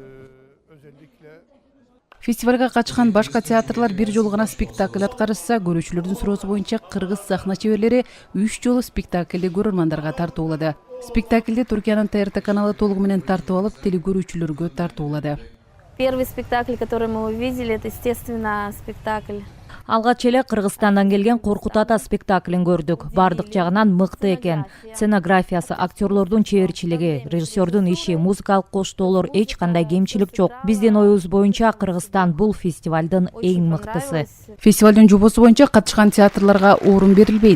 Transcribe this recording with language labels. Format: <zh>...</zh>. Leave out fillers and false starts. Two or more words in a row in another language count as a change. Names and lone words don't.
<ky>Фестивалга катышкан башка театрлар бир жолу гана спектакль аткарышса, көрүүчүлөрдүн суроосу боюнча кыргыз сахна чеберлери 3 жолу спектакльди көрөрмандарга тартуулады. Спектакльди Туркиянын ТРТ каналы толугу менен тартып алып, телекөрүүчүлөргө тартуулады.</ky> <ru>Первый спектакль, который мы увидели, это, естественно, спектакль.</ru> <ky>Алгач эле Кыргызстандан келген Коркут ата спектаклин көрдүк. Бардык жагынан мыкты экен. Сценографиясы, актерлордун чеберчилиги, режиссердун иши, музыкалык коштоолор эч кандай кемчилик жок. Биздин оюбуз боюнча Кыргызстан бул фестивалдын эң мыктысы. Фестивалдын жобосу боюнча катышкан театрларга орун берилбейт.</ky>